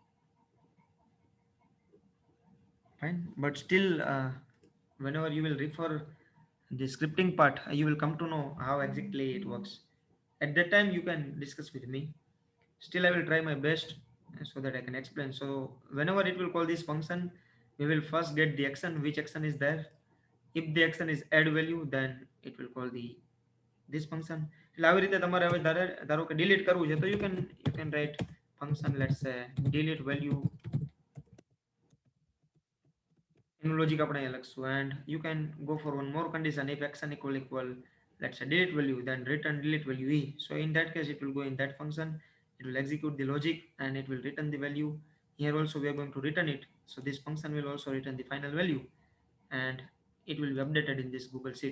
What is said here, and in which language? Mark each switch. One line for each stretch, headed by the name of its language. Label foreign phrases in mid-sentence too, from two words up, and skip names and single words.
English: Fine, but still, whenever you will refer the scripting part, you will come to know how exactly it works. At that time you can discuss with me. Still I will try my best so that I can explain. So whenever it will call this function, we will first get the action, which action is there. If the action is add value, then it will call the this function.
Gujarati: એટલે આવી રીતે તમારે હવે ધારો કે delete કરવું છે, તો
English: you can write function, let's say delete value,
Gujarati: એનું logic આપણે અહીંયા લખશું,
English: and you can go for one more condition. If action equal, let's say delete value, then return delete value e. So in that case it will go in that function, it will execute the logic, and it will return the value. Here also we are going to return it, so this function will also return the final value, and it will be updated in this Google Sheet.